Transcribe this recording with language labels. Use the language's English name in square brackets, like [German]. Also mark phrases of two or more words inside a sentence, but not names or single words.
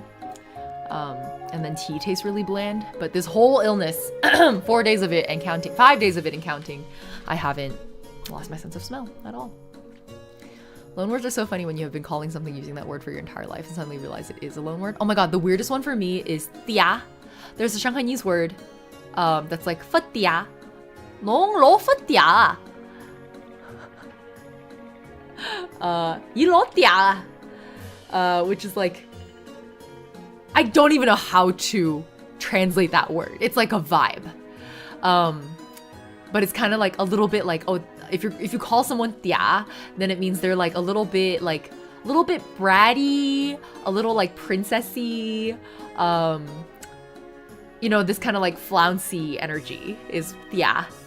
[English] And then tea tastes really bland. But this whole illness, 4 days of it and counting, 5 days of it and counting, I haven't lost my sense of smell at all. Loan words are so funny when you have been calling something using that word for your entire life and suddenly realize it is a loan word. Oh my god, the weirdest one for me is tia. There's a Shanghainese word that's like tia. [Wu Chinese] Nong lo tia. Yi lo tia. [English] Which is like, I don't even know how to translate that word. It's like a vibe. But it's kind of like a little bit like, oh, if you call someone tia, then it means they're like a little bit bratty, a little like princessy, you know, this kind of like flouncy energy is tia.